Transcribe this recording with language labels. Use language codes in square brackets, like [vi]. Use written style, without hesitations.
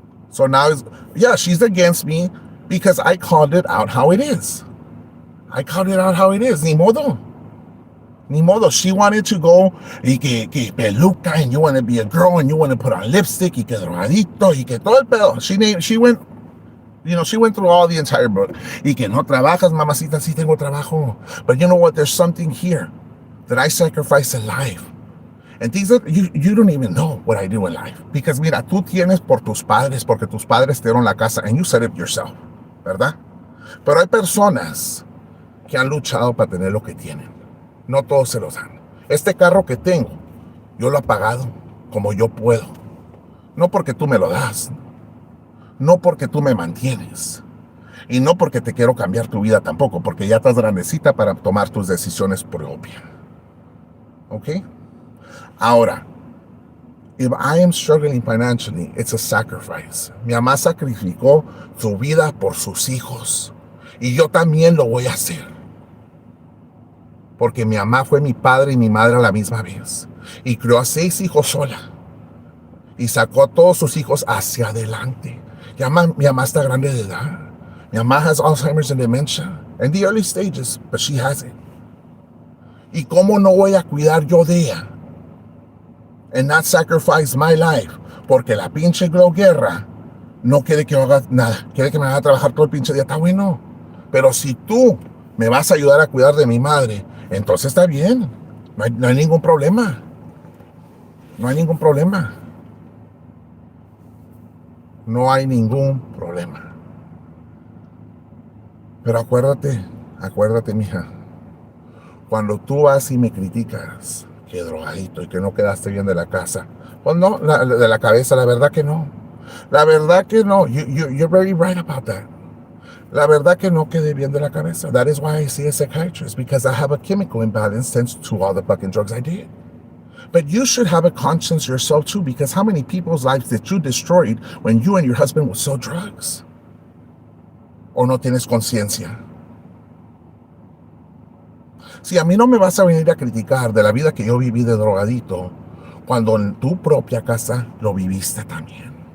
[en] So now, yeah, she's against me because I called it out how it is. I called it out how it is. [es] Ni modo. Ni modo. [en] She wanted to go que peluca and you want to be a girl and you want to put on lipstick [es] y que drogadito y que todo el pedo. [en] She went, she went through all the entire book. [es] Y que no trabajas, mamacita, sí tengo trabajo. [en] But you know what? There's something here that I sacrifice in life. And things that you don't even know what I do in life. [es] Because mira, tú tienes por tus padres, porque tus padres te dieron la casa [en] and you said it yourself, [es] ¿verdad? Pero hay personas que han luchado para tener lo que tienen. No todos se los dan. Este carro que tengo, yo lo he pagado como yo puedo. No porque tú me lo das. No porque tú me mantienes. Y no porque te quiero cambiar tu vida tampoco, porque ya estás grandecita para tomar tus decisiones propias. ¿Ok? Ahora, [en] if I am struggling financially, it's a sacrifice. [es] Mi mamá sacrificó su vida por sus hijos. Y yo también lo voy a hacer. Porque mi mamá fue mi padre y mi madre a la misma vez. Y crió a 6 hijos sola. Y sacó a todos sus hijos hacia adelante. Mi mamá está grande de edad. Mi mamá [en] has Alzheimer's and dementia. In the early stages, but she has it. [es] ¿Y cómo no voy a cuidar yo de ella? [en] And not sacrifice my life. [es] Porque la pinche Glow Guerra no quiere que yo haga nada. Quiere que me haga trabajar todo el pinche día. Está bueno. Pero si tú me vas a ayudar a cuidar de mi madre, entonces está bien. No hay ningún problema. No hay ningún problema. No hay ningún problema. Pero acuérdate, mija. Cuando tú vas y me criticas, que drogadito y que no quedaste bien de la casa, pues no, de la cabeza, la verdad que no. La verdad que no. [en] You're very right about that. [es] La verdad que no quedé bien de la cabeza. [en] That is why I see a psychiatrist, because I have a chemical imbalance thanks to all the fucking drugs I did. But you should have a conscience yourself too, because how many people's lives did you destroy when you and your husband would sell drugs? [es] ¿O no tienes conciencia? Si a mí no me vas a venir a criticar de la vida que yo viví de drogadito, cuando en tu propia casa lo viviste también.